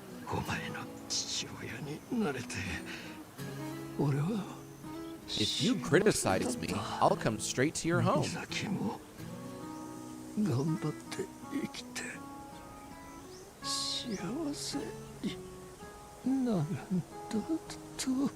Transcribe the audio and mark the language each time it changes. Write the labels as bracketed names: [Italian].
[Japanese] お前の父親になれて俺は [English] If you criticize me, I'll come straight to your home. [Japanese] ミサキも頑張って生きて幸せになるんだと。